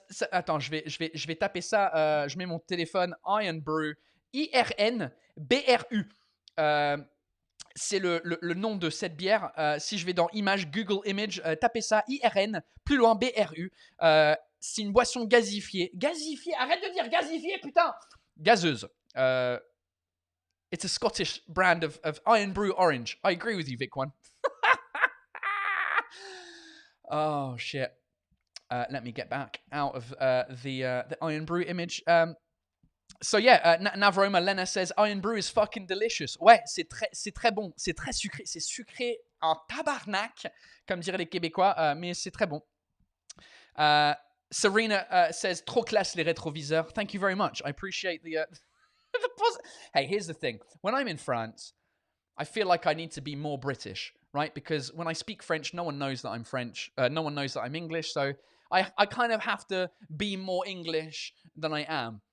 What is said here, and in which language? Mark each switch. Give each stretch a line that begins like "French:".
French: Attends, je vais taper ça. Je mets mon téléphone. Iron Brew, IRN, BRU. C'est le nom de cette bière. Si je vais dans Image, Google Image, tapez ça, IRN, plus loin, BRU. C'est une boisson gazifiée. Gazifiée, arrête de dire gazifiée, putain. Gazeuse.
English: It's a Scottish brand of Iron Brew Orange. I agree with you, Vic One. Oh, shit. Let me get back out of the Iron Brew image. So yeah, Navroma Lena says Iron Brew is fucking delicious.
French: Ouais, c'est très bon, c'est très sucré, c'est sucré en tabarnak, comme diraient les Québécois, mais c'est très bon. Serena
English: says
French: trop classe les rétroviseurs.
English: Thank you very much. I appreciate the Hey, here's the thing. When I'm in France, I feel like I need to be more British, right? Because when I speak French, no one knows that I'm French. No one knows that I'm English. So I kind of have to be more English than I am.